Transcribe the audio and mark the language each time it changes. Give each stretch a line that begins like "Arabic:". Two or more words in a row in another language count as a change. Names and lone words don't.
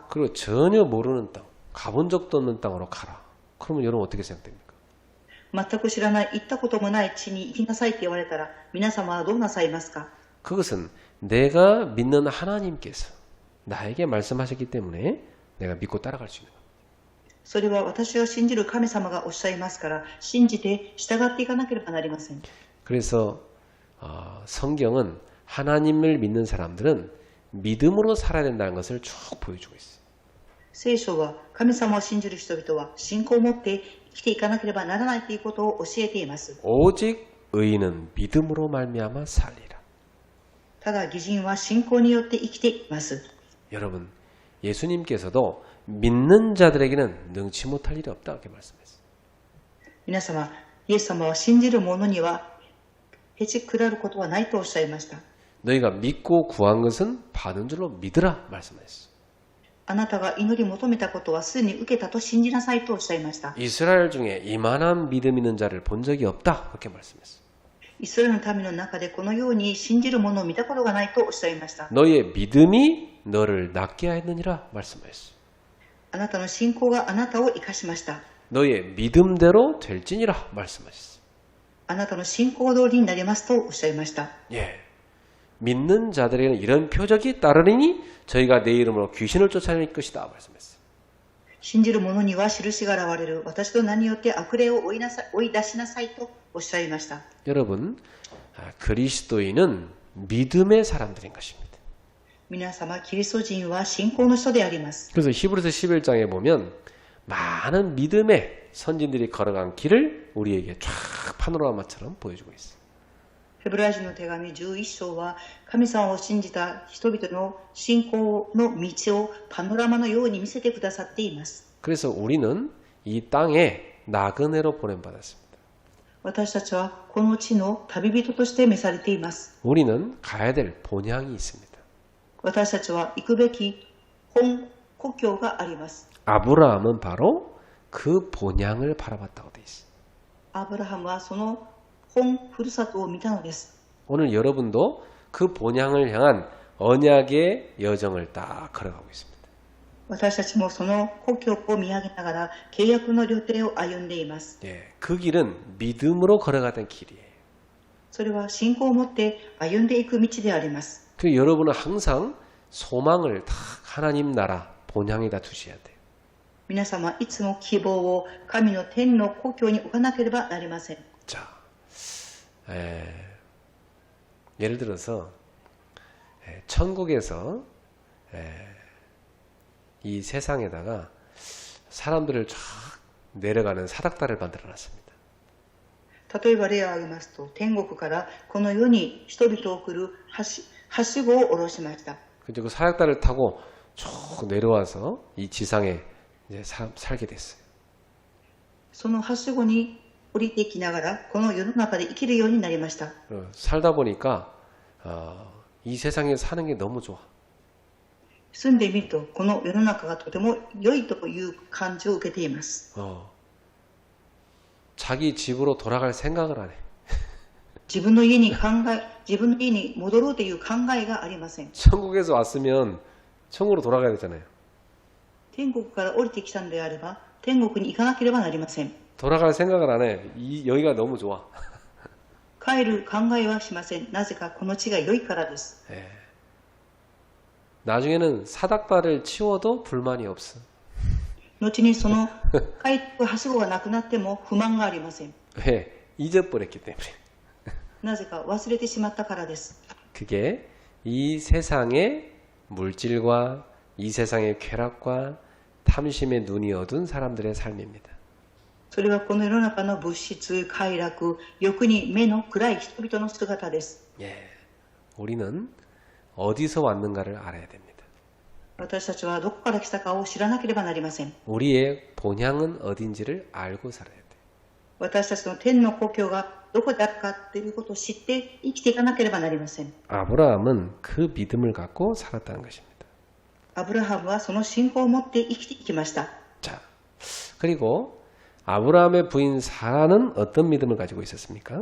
Korean: 그리고 전혀 모르는 땅, 가본 적도 없는 땅으로 가라. 그러면 여러분 어떻게 생각됩니까?
Japanese: 全く知らない、行ったこともない地に行きなさいって言われたら皆様はどうなさいますか。
Korean: 그것은 내가 믿는 하나님께서 나에게 말씀하셨기 때문에 내가 믿고 따라갈 수 있는 겁니다.
Japanese: それは私が信じる神様がおっしゃいますから信じて従っていかなければなりません。
Korean: 그래서 성경은 하나님을 믿는 사람들은 믿음으로 살아야 된다는 것을 쭉 보여주고 있어요.
Japanese: 聖書は神様を信じる人々は信仰を持って生きていかなければならないということを教えています。
Korean: 오직 의인은 믿음으로 말미암아 살리라.
Japanese: ただ義人は信仰によって生きています。
Korean: 여러분, 예수님께서도 믿는 자들에게는 능치 못할 일이 없다 이렇게 말씀했어요.
Japanese: 皆様、イエス様は信じる者にはへちくらることはないとおっしゃいました。
Korean: 너희가 믿고 구한 것은 받은 줄로 믿으라 말씀하셨어요.
Japanese: あなたが祈り求めたことはすでに受けたと信じなさいとおっしゃいました。
Korean: 이스라엘 중에 이만한 믿음 있는 자를 본 적이 없다 그렇게 말씀했어요.
Japanese: イスラエルの民の中でこのように信じる者を見たことがないとおっしゃいました。
Korean: 너희의 믿음이 너를 낫게 하였느니라 말씀하셨어요.
Japanese: あなたの信仰があなたを生かしました。
Korean: 너희의 믿음대로 될지니라 말씀하셨어요.
Japanese: あなたの信仰通りになりますとおっしゃいました。
Korean: 예, 믿는 자들에게는 이런 표적이 따르리니 저희가 내 이름으로 귀신을 쫓아낼 것이다 말씀했어요.
Japanese: 信じる者には印が現れる。私と名によって悪霊を追い出しなさいとおっしゃいました。
Korean: 여러분, 그리스도인은 믿음의 사람들인 것입니다.
Japanese: 皆様、キリスト人は信仰の人であります。
Korean: 그래서 히브리서 11장에 보면 많은 믿음의 선진들이 걸어간 길을 우리에게 쫙 파노라마처럼 보여주고 있어요.
Japanese: ヘブライ人の手紙11章は神様を信じた人々の信仰の道をパノラマのように見せてくださっています。
Korean: 그래서 우리는 이 땅에 나그네로 보냄받았습니다.
Japanese: 私たちはこの地の旅人として召されています。
Korean: 우리는 가야 될 본향이 있습니다.
Japanese: 私たちは行くべき本故郷があります。
Korean: 아브라함은 바로 그 본향을 바라봤다고 돼 있어요.
Japanese: アブラハムはその本ふるさとを見たのです。
Korean: 오늘 여러분도 그 본향을 향한 언약의 여정을 딱 걸어가고 있습니다.
Japanese: 私たちもその故郷を見上げながら契約の旅程を歩んでいます。
Korean: 예, 그 길은 믿음으로 걸어가던 길이에요.
Japanese: それは信仰を持って歩んでいく道であります。
Korean: 그 여러분은 항상 소망을 다 하나님 나라 본향에다 두셔야 돼요.
Japanese: 皆様いつも希望を神の天の故郷に置かなければなりません。
Korean: 자, 예를 들어서 천국에서 이 세상에다가 사람들을 쫙 내려가는 사닥다리를 만들어놨습니다.
Japanese: 例えば例を挙げますと、天国からこの世に人々を送るはしごを下ろしました。
Korean: 그래서 그 사닥다리를 타고 쭉 내려와서 이 지상에 이제 살게 됐어요.
Japanese: そのはしごに降りてきながらこの世の中で生きるようになりました。
Korean: 살다 보니까 이 세상에 사는 게 너무 좋아.
Japanese: 住んでみるとこの世の中がとても良いという感じを受けています。
Korean: 자기 집으로 돌아갈 생각을 안 해.
Japanese: 自分の家に戻ろうという考えがありません。
Korean: 천국에서 왔으면 천국으로 돌아가야 되잖아요.
Japanese: 天国から降りてきたのであれば天国に行かなければなりません。
Korean: 돌아갈 생각을 안 해. 여기가 너무 좋아.
Japanese: 帰る考えはしません。なぜかこの地が良いからです。
Korean: 나중에는 사닥다리를 치워도 불만이 없어.
Japanese: 後にその帰るはしごがなくなっても不満がありません。
Korean: 왜? 잊어버렸기 때문에.
Japanese: なぜか忘れてしまったからです。
Korean: 그게 이 세상의 물질과 이 세상의 쾌락과 탐심의 눈이 어두운 사람들의 삶입니다.
Japanese: それはこの世の中の物質、快楽、欲に目の暗い人々の姿です。
Korean: 우리는 어디서 왔는가를 알아야 됩니다.
Japanese: 私たちはどこから来たかを知らなければなりません。
Korean: 우리의 본향은 어딘지를 알고 살아야 돼요.
Japanese: 私たちの天の故郷がどこであるかということを知って生きていかなければなりません。
Korean: 아브라함은 그 믿음을 갖고 살았다는 것입니다.
Japanese: アブラハムはその信仰を持って生きていきました。
Korean: 자, 그리고 아브라함의 부인 사라는 어떤 믿음을 가지고 있었습니까?